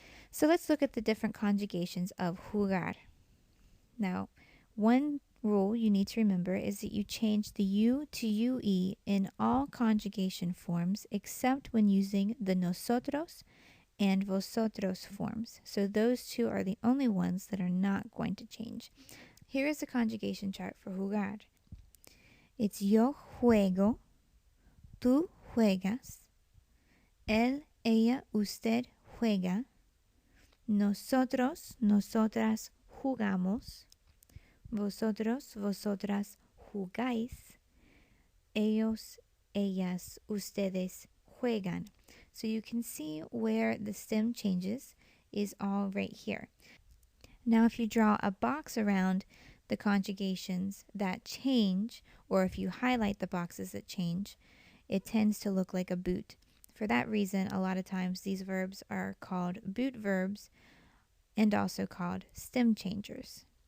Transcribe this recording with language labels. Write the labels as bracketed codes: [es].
[en] So let's look at the different conjugations of jugar. Now, one rule you need to remember is that you change the U to UE in all conjugation forms except when using the nosotros and vosotros forms. So those two are the only ones that are not going to change. Here is the conjugation chart for jugar. [es] It's yo juego, tú juegas, él, ella, usted juega, nosotros, nosotras jugamos, vosotros, vosotras jugáis, ellos, ellas, ustedes juegan. [en] So you can see where the stem changes is all right here. Now, if you draw a box around the conjugations that change, or if you highlight the boxes that change, it tends to look like a boot. For that reason, a lot of times these verbs are called boot verbs and also called stem changers.